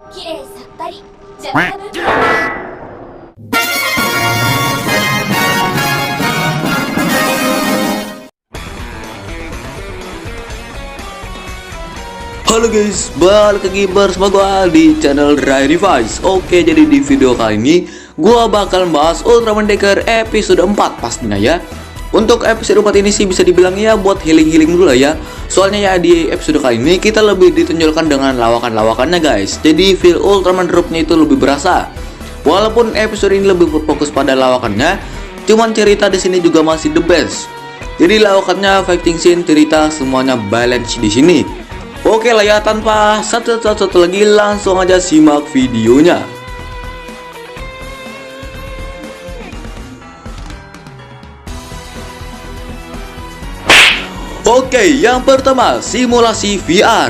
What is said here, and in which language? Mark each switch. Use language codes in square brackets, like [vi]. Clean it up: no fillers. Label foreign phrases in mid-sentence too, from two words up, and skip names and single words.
[id] 麗さっぱりジャパブプラ Halo guys, balik lagi bersama gua di channel Rai Device. Oke, jadi di video kali ini gua bakal bahas Ultraman Decker episode 4 pastinya ya. Untuk episode 4 ini sih bisa dibilang ya buat healing-healing dulu lah ya. Soalnya ya di episode kali ini kita lebih ditunjukkan dengan lawakan-lawakannya guys. Jadi feel Ultraman dropnya itu lebih berasa. Walaupun episode ini lebih berfokus pada lawakannya, cuman cerita di sini juga masih [en] the best. [id] Jadi lawakannya, fighting scene, cerita semuanya balance di sini. Oke lah ya, tanpa satu lagi langsung aja simak videonya. Oke, yang pertama simulasi VR.